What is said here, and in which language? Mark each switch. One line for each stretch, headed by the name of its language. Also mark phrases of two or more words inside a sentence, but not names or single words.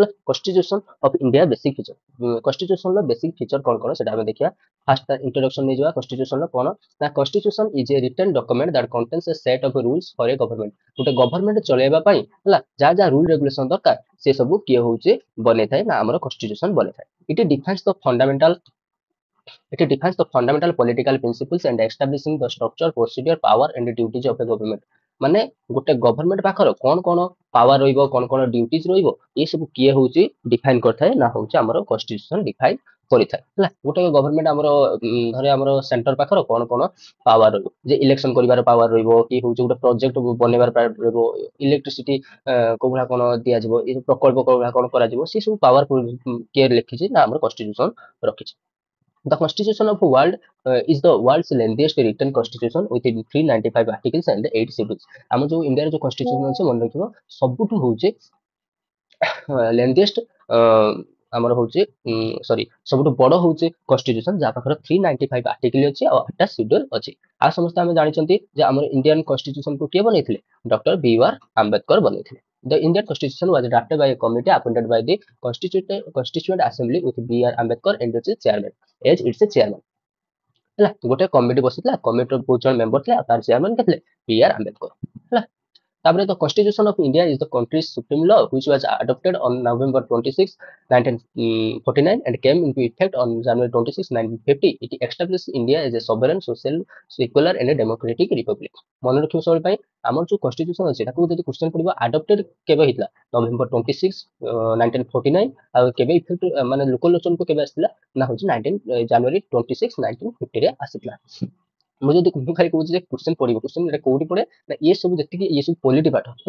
English: constitution of India basic feature,
Odia: କନଷ୍ଟିଟ୍ୟୁସନ ର
English: basic feature
Odia: କଣ କଣ ସେଟା ଆମେ ଦେଖିବା। ଫାଷ୍ଟ ତା ଇଣ୍ଟ୍ରୋଡକ୍ସନ ନେଇଯିବା କନଷ୍ଟିଟ୍ୟୁସନ ର କଣ ନା
English: constitution is a written document that contains a set of rules for a government.
Odia: ଗୋଟେ ଗଭର୍ନମେଣ୍ଟ ଚଲେଇବା ପାଇଁ ହେଲା ଯାହା ଯାହା
English: rule regulation
Odia: ଦରକାର ସେ ସବୁ କିଏ ହଉଛି ବନେଇଥାଏ ନା ଆମର କନଷ୍ଟିଟ୍ୟୁସନ ବନେଇଥାଏ।
English: it defines the fundamental It defines the fundamental political principles and establishing the structure, procedure, power and duties of a government।
Odia: ମାନେ ଗୋଟେ ଗଭର୍ନମେଣ୍ଟ ପାଖର କଣ କଣ ପାୱାର ରହିବ, କଣ କଣ ଡ୍ୟୁଟିଜ ରହିବ, ଏ ସବୁ କିଏ ହଉଛି ଡିଫାଇନ କରିଥାଏ ନା ହଉଛି ଆମର କନଷ୍ଟିଟ୍ୟୁସନ ଡିଫାଇନ କରିଥାଏ ହେଲା। ଗୋଟେ ଗଭର୍ନମେଣ୍ଟ ଆମର ଧରେ ଆମର ସେଣ୍ଟର ପାଖର କଣ କଣ ପାୱାର ରହିବ, ଯେ ଇଲେକ୍ସନ କରିବାର ପାୱାର ରହିବ, କି ହଉଛି ଗୋଟେ ପ୍ରୋଜେକ୍ଟ ବନେଇବାର ପାୱାର ରହିବ, ଇଲେକ୍ଟ୍ରିସିଟି କୋଉ ଭଳିଆ କଣ ଦିଆଯିବ, ଏ ପ୍ରକଳ୍ପ କୋଉ ଭଳିଆ କଣ କରାଯିବ, ସେ ସବୁ ପାୱାର କିଏ ଲେଖିଛି ନା ଆମର କନଷ୍ଟିଟ୍ୟୁସନ ରଖିଛି।
English: The Constitution of World is the world's lengthiest written constitution with 395 articles and 8 schedules।
Odia: ଆମ ଯୋଉ ଇଣ୍ଡିଆର ଯୋଉ କନଷ୍ଟିଟ୍ୟୁସନ ଅଛି ମନେ ରଖିବ ସବୁଠୁ ହଉଛି ଲେନ୍ଦିଏଷ୍ଟ ଆମର ହଉଛି ସରି ସବୁଠୁ ବଡ ହଉଛି କନଷ୍ଟିଟ୍ୟୁସନ ଯାହା ପାଖରେ 395 ଆର୍ଟିକଲ ଅଛି ଆଉ 8ଟା ଶିଡ୍ୟୁଲ ଅଛି। ଆଉ ସମସ୍ତେ ଆମେ ଜାଣିଛନ୍ତି ଯେ ଆମର ଇଣ୍ଡିଆନ କନଷ୍ଟିଟ୍ୟୁସନକୁ କିଏ ବନେଇଥିଲେ, ଡକ୍ଟର B.R. ଆମ୍ବେଦକର ବନେଇଥିଲେ।
English: The Indian Constitution was drafted by a committee appointed by the Constituent Assembly with B.R. Ambedkar and its chairman as its chairman ହେଲା।
Odia: ଗୋଟେ କମିଟି ବସିଥିଲା, କମିଟିର ବହୁତ ଜଣ ମେମ୍ବର ଥିଲେ ଆଉ ତାର ଚେୟାରମ୍ୟାନ କିଏ ଥିଲେ, B.R. ଆମ୍ବେଦକର ହେଲା।
English: ତାପରେ the Constitution of India is the country's supreme law which was adopted on November 26, 1949 and came into effect on January 26, 1950। It established India as a sovereign, social, secular and a democratic republic।
Odia: ମନେ ରଖିବ ସବୁବେଳେ ପାଇଁ ଆମର ଯୋଉ କନଷ୍ଟିଟ୍ୟୁସନ ଅଛି ତାକୁ ଯଦି କ୍ୱେଶ୍ଚନ ପଡିବ ଆଡପ୍ଟେଡ କେବେ ହେଇଥିଲା, ନଭେମ୍ବର 26, 1949। ଆଉ କେବେ ଇଫେକ୍ଟ ମାନେ ଲୋକଲୋଚନକୁ କେବେ ଆସିଥିଲା ନା ହଉଛି ଜାନୁଆରୀ 26, 1950 ରେ ଆସିଥିଲା। ମୁଁ ଯଦି ମୁଁ ଖାଲି କହୁଛି ଯେ କ୍ୱେଶ୍ଚନ ପଡିବ, କ୍ୱେଶ୍ଚନ ଏଟା କୋଉଠି ପଡେ ନା ଇଏ ସବୁ ଯେତିକି ଇଏ ସବୁ ପଲିଟି ପାଠ ହେଲା।